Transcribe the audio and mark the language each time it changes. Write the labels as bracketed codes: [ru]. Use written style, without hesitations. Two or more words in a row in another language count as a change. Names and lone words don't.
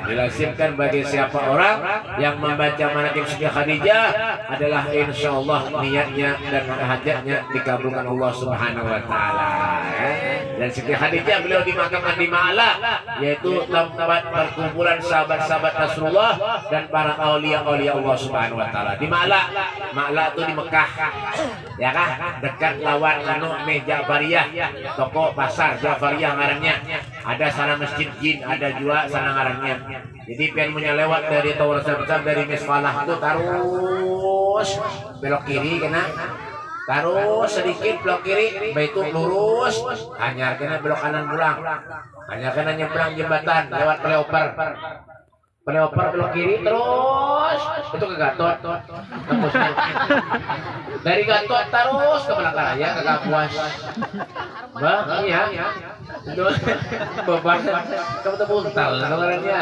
[id] Dilasimkan bagi siapa orang yang membaca manakib Siti Khadijah adalah [ar] إن شاء الله [id] niatnya dan hajatnya dikabulkan [ar] الله سبحانه وتعالى. [id] Dan Siti Khadijah beliau dimakamkan di Ma'la, yaitu tempat perkumpulan sahabat-sahabat Rasulullah dan para aulia-aulia [ar] الله سبحانه وتعالى. [bjn] Di Ma'la, Ma'la itu di Mekah, ya kah? Dekat lawan Jafariyah, toko pasar Jafariyah ngarannya. Ada sana masjid jin, ada juga sana ngarannya. Jadi pian punya lewat dari Tower Samsam dari Misfalah itu terus belok kiri kena. Terus sedikit belok kiri, itu lurus, hanya kena belok kanan pulang, hanya kena nyebrang jembatan lewat Peleoper belok kiri terus itu ke Gatot, dari Gatot terus ke Palangkaraya ke Kapuas, bang iya, itu beban kamu tuh buntal kabarnya.